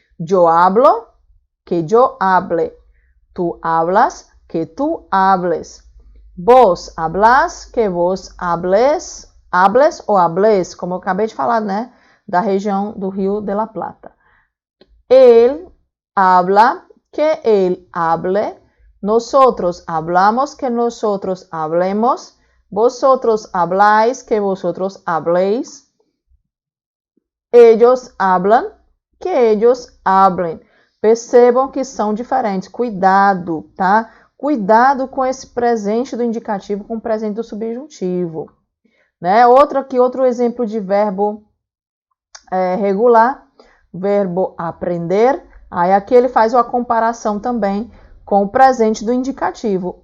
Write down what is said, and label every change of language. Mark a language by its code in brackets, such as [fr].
[es] Yo hablo, que yo hable. Tu hablas, que tu hables. Vos hablas, que vos hables [pt] ou hables, como eu acabei de falar, né? Da região do Rio de la Plata. [es] Él habla, que él hable. Nosotros hablamos, que nosotros hablemos. Vosotros habláis, que vosotros habléis. Ellos hablan, que ellos hablen. [pt] Percebam que são diferentes. Cuidado, tá? Cuidado com esse presente do indicativo com o presente do subjuntivo. Né? Outro exemplo de verbo regular, verbo aprender. Aí aqui ele faz uma comparação também com o presente do indicativo.